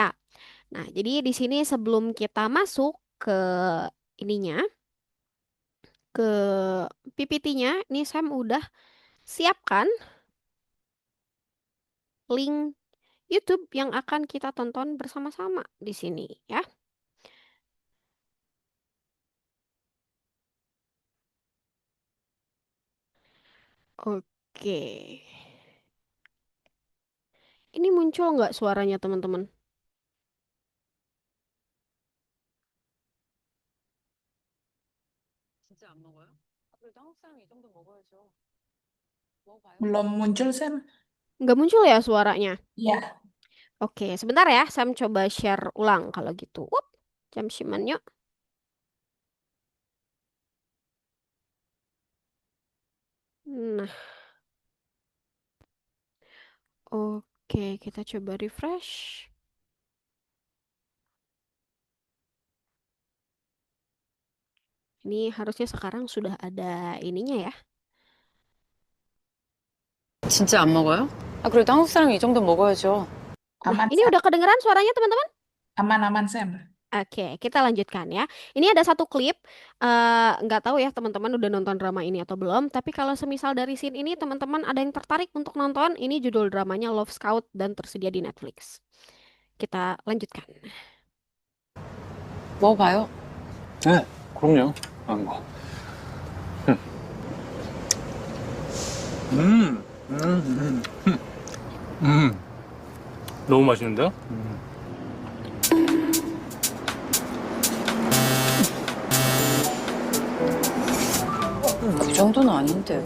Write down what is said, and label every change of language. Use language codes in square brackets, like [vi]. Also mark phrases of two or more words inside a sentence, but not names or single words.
[id] Nah, jadi di sini sebelum kita masuk ke ininya, ke PPT-nya, ini Sam udah siapkan link YouTube yang akan kita tonton bersama-sama di sini ya. Oke. Ini muncul nggak suaranya teman-teman? [ko] 진짜 안 먹어요? 아, 그래도 한국 사람이 이 정도 먹어야죠. 먹어봐요. [id] Belum muncul, Sam. Nggak muncul ya suaranya? Ya, Oke, sebentar ya. Sam coba share ulang kalau gitu. Jam yuk. Nah, oke, kita coba refresh. Ini harusnya sekarang sudah ada ininya ya. [ko] 진짜 안 먹어요? 아, 그래도 한국 사람이 이 정도 먹어야죠. [id] Nah, aman, ini Sam. udah kedengeran suaranya teman-teman? Aman-aman, Sam. Oke, kita lanjutkan ya. Ini ada satu klip, nggak tahu ya teman-teman udah nonton drama ini atau belum. Tapi kalau semisal dari scene ini teman-teman ada yang tertarik untuk nonton, ini judul dramanya Love Scout dan tersedia di Netflix. Kita lanjutkan. [ko] 먹어봐요. 네, 그럼요. 아, 뭐. 음, 음, 음, 음. 너무 맛있는데요? 그 정도는 아닌데.